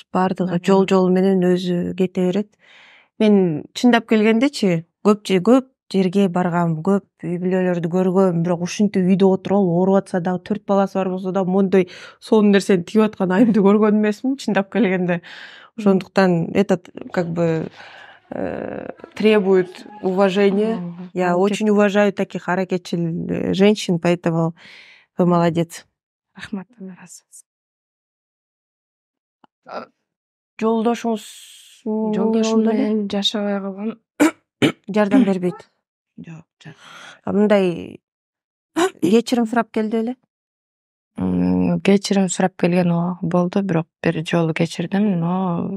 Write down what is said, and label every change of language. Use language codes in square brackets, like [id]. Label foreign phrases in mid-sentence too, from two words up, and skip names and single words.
[ky] Баардыгы жол менен өзү кете берет. Мен чындап келгендечи, көп жерге баргам, көп үй бүлөлөрдү көргөм, бирок ушинтип үйдө отуруп алып ооруп атса дагы 4 баласы бар болсо да мондой сонун нерсени тигип аткан айымды көргөн эмесмин чындап келгенде. [ru] Ошондуктан этот как бы требует уважения. Я очень уважаю таких аракетчил женщин, поэтому вы молодец. [ky] Рахмат. Жолдошуңуз менен жашабай калгам. Жардам бербейт. Жок. Мындай кечирим сурап келди беле? Кечирим сурап келген болду, бирок бир жолу кечирдим, но